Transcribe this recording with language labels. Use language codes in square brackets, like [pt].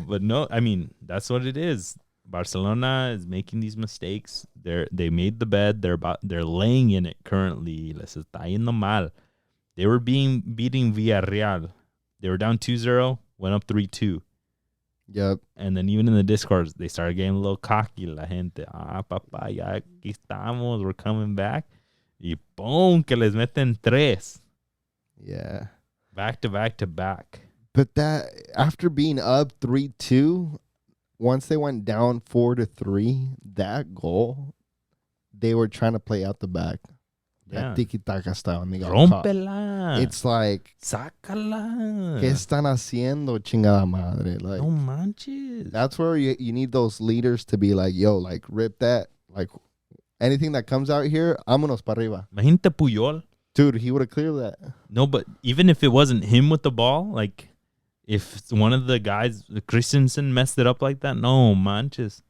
[en] But no, I mean, that's what it is. Barcelona is making these mistakes. They made the bed. They're laying in it currently. [es] Les está yendo mal. [en] They were beating Villarreal. They were down 2-0, went up 3-2. Yep. And then even in the Discord, they started getting a little cocky. [es] La gente, papá, ya aquí estamos. [en] We're coming back. [es] Y boom, que les meten 3. [en] Yeah. Back to back to back. But that, after being up 3-2, once they went down 4-3, that goal, they were trying to play out the back. Yeah. That tiki-taka style. And they got caught. [es] Rómpela. [en] It's like, [es] Sácala. ¿qué están haciendo, chingada madre? [en] Like, [es] No manches. [en] that's where you need those leaders to be like, yo, like, rip that. Like, anything that comes out here, [es] vámonos para arriba. Imagínate Puyol. [en] Dude, he would have cleared that. No, but even if it wasn't him with the ball, like, if one of the guys, Christensen, messed it up like that, [es] no manches.